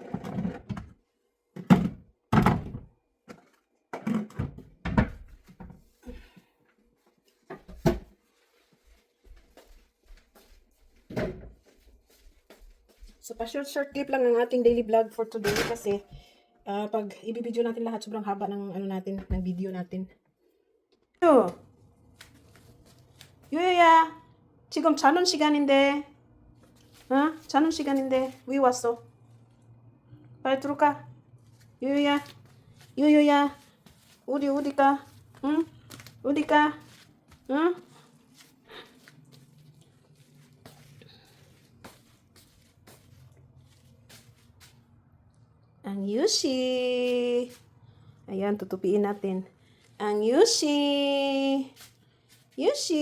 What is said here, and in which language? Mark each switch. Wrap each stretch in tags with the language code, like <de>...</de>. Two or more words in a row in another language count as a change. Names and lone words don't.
<tl>So, pa-short clip lang ang ating daily vlog for today kasi pag i-video natin lahat, sobrang haba ng ng video natin.</tl> <ko>요, 요요야, 지금 자는 시간인데, 자는 시간인데 왜 왔어? 빨리 들어가. 요요야, 요요야, 어디 가? 응? 어디 가? 응?</ko> <tl>Ang Yushi. Ayan, tutupiin natin. Ang Yushi. Yushi.</tl>